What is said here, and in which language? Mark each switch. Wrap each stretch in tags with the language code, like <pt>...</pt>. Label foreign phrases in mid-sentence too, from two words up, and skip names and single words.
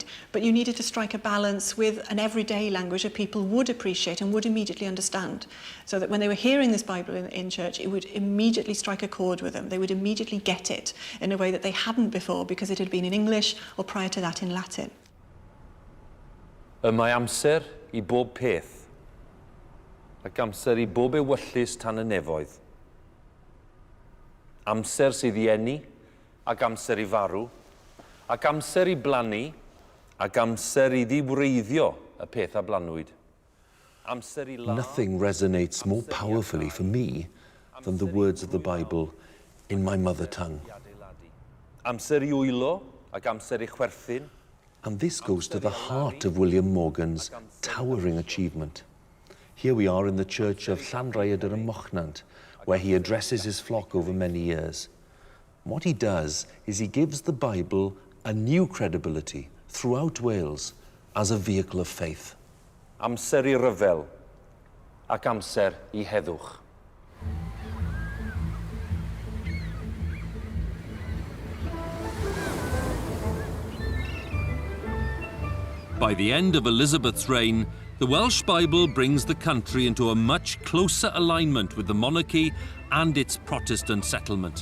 <en>But you needed to strike a balance with an everyday language that people would appreciate and would immediately understand. So that when they were hearing this Bible in church, it would immediately strike a chord with them. They would immediately get it in a way that they hadn't before, because it had been in English or prior to that in Latin.</en> <cy>Mae amser I bob peth, ac amser I bob ewyllus tan y nefoedd. Amser sydd I eni, ac amser I farw, ac amser I blannu, ac amser I ddiwreiddio y peth a blanwyd. Amser I law.</cy> <en>Nothing resonates more powerfully for me than the words of the Bible in my mother tongue.</en> <cy>Amser I wylo, ac amser I chwerthin.</cy> <en>And this goes to the heart of William Morgan's towering achievement. Here we are in the church of Llanrhaeadr y Mochnant, where he addresses his flock over many years. What he does is he gives the Bible a new credibility throughout Wales as a vehicle of faith.</en> <cy>Amser I ryfel, ac amser I heddwch.</cy> <en>By the end of Elizabeth's reign, the Welsh Bible brings the country into a much closer alignment with the monarchy and its Protestant settlement.</en>